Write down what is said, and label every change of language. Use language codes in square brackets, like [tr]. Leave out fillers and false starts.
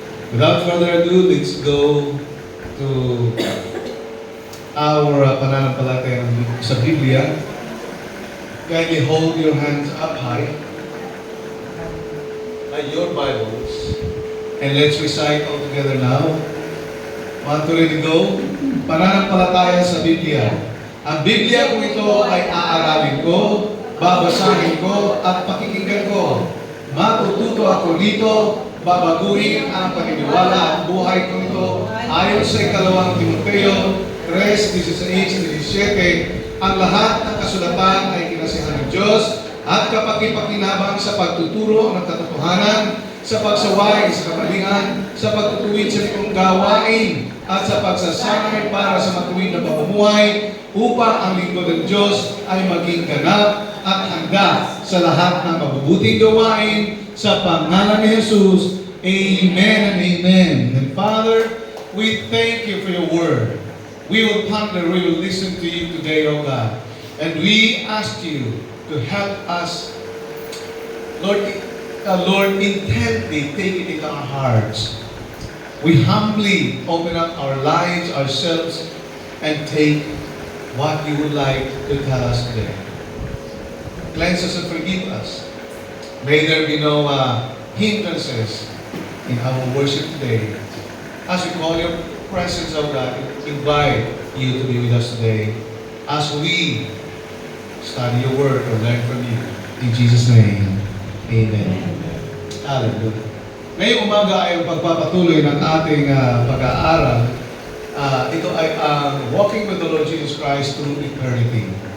[en] Without further ado, let's go to our [tl] pananampalataya sa Biblia. [en] Kindly hold your hands up high at your Bibles, and let's recite all together now. 1, 2, ready, go. [tl] Pananampalataya sa Biblia. Ang Biblia kung ito ay aaralin ko, babasahin ko, at pakikinggan ko. Matututo ako dito, babaguhin ang paniniwala at buhay ko ito ayon sa ikalawang Timoteo 3:16-17. Ang lahat ng kasulatan ay kinasihan ng Diyos at kapaki-pakinabang sa pagtuturo ng katotohanan, sa pagsaway sa kabalingan, sa pagtutuwid sa itong gawain, at sa pagsasanay para sa matuwid na pamumuhay, upang ang lingkod ng Diyos ay maging ganap at handa sa lahat ng mabubuting gawain sa pangalan ni Jesus. [en] Amen and amen. And Father, we thank you for your word. We will ponder, we will listen to you today, O God. And we ask you to help us, Lord, intently take it into our hearts. We humbly open up our lives, ourselves, and take what you would like to tell us today. Cleanse us and forgive us. May there be no hindrances in our worship today. As we call your presence, O God, invite you to be with us today as we study your word or learn from you. In Jesus' name, amen. Hallelujah. [tl] Ngayong umaga ay pagpapatuloy ng ating pag-aaral. Ito ay ang [en] walking with the Lord Jesus Christ through eternity.